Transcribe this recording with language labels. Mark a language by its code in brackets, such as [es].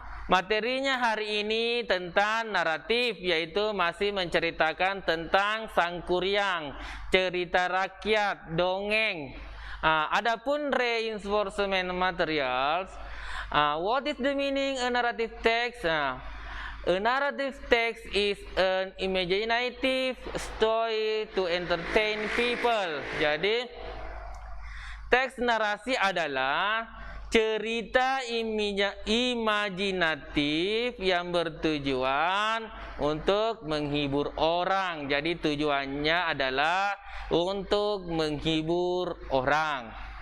[id] Materinya hari ini tentang naratif, yaitu masih menceritakan tentang Sangkuriang, cerita rakyat, dongeng. Adapun [en] reinforcement materials, what is the meaning a narrative text? A narrative text is an imaginative story to entertain people. [id] Jadi, teks narasi adalah cerita imajinatif yang bertujuan untuk menghibur orang. Jadi tujuannya adalah untuk menghibur orang.